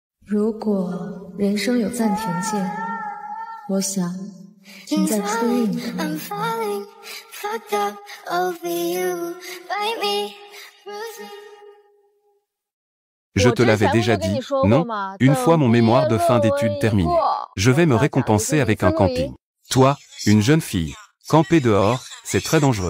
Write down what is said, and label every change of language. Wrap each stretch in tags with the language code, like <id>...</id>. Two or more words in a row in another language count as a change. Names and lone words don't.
<zh>如果人生有暂停键，我想停在初音里面。</zh> <fr>Je te l'avais déjà dit, non? Une fois mon mémoire de fin d'études terminé, je vais me récompenser avec un camping. Toi, une jeune fille, camper dehors, c'est très dangereux.</fr>